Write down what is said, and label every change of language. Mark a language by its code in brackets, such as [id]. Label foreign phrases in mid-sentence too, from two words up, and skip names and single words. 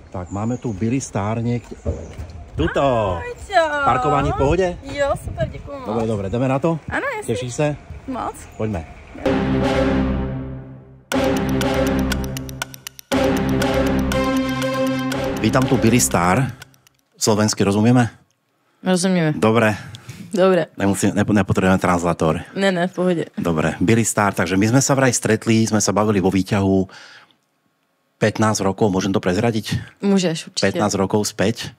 [cs] Tak máme tu Billy Star někde. Tuto! Parkování v pohodě? Jo, super, děkuji moc. Dobre, jdeme na to? Ano, jasně. Těšíš se? Moc. Pojďme. Vítám tu Billy Star. [sk] Slovensky rozumieme? [cs] Rozumíme. [sk] Dobre. Dobre. Nepotrebujeme translator. [cs] Ne, v pohodě. [sk] Dobre. Billy Star, takže my sme sa vraj stretli, sme sa bavili vo výťahu 15 rokov, môžem to prezradiť? Môžeš, určite. 15 rokov späť.